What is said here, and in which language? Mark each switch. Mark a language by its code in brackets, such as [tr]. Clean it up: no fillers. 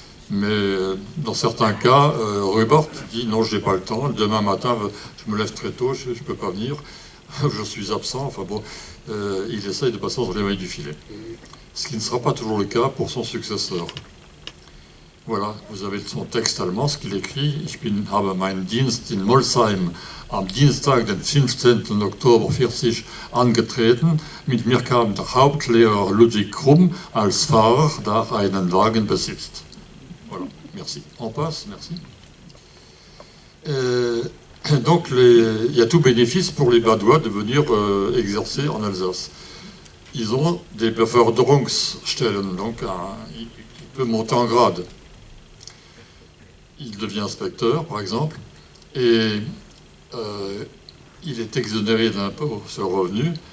[fr] Mais dans certains cas, Rupert dit non, je n'ai pas le temps. Demain matin, je me lève très tôt, je ne peux pas venir. Je suis absent. Enfin bon, il essaye de passer entre les mailles du filet. Ce qui ne sera pas toujours le cas pour son successeur. Voilà, vous avez son texte allemand, ce qu'il écrit. [de] Ich habe meinen Dienst in Molsheim am Dienstag, den 15. Oktober 40 angetreten. Mit mir kam der Hauptlehrer Ludwig Krumm als Fahrer, der einen Wagen besitzt. [fr] Voilà, merci. On passe, merci. Donc, il y a tout bénéfice pour les Badois de venir exercer en Alsace. Ils ont des Beförderungsstellen, donc il peut monter en grade. Il devient inspecteur, par exemple, et il est exonéré d'impôt sur le revenu.